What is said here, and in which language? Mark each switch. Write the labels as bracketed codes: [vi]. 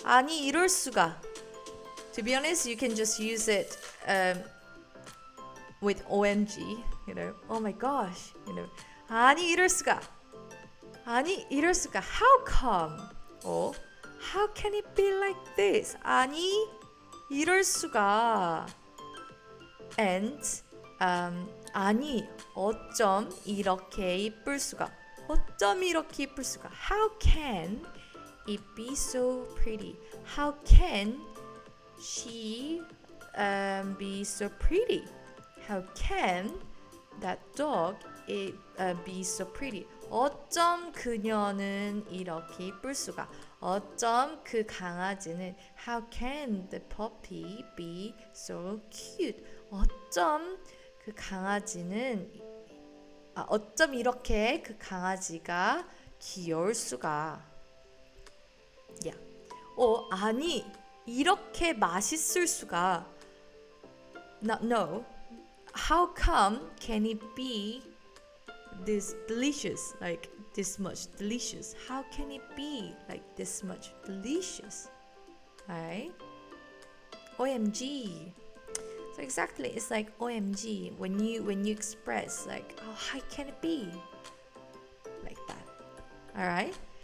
[en] To be honest, you can just use it with OMG, oh my gosh, [ko] 아니 이럴 수가. [en] How come? Or how can it be like this? [ko] 아니 이럴 수가. And 아니 어쩜 이렇게 이쁠 수가. [en] How can it be so pretty? How can she be so pretty? How can that dog be so pretty? [ko] 어쩜 그녀는 이렇게 이쁠 수가. 어쩜 그 강아지는 [en] How can the puppy be so cute? [ko] 어쩜 그 강아지는 어쩜 이렇게 그 강아지가 귀여울 수가. [en] Yeah. [ko] 아니 이렇게 맛있을 수가. [en] No. How come can it be this delicious, like this much delicious? How can it be like this much delicious? Alright? OMG. So exactly, it's like OMG when you express like, how can it be like that? Alright?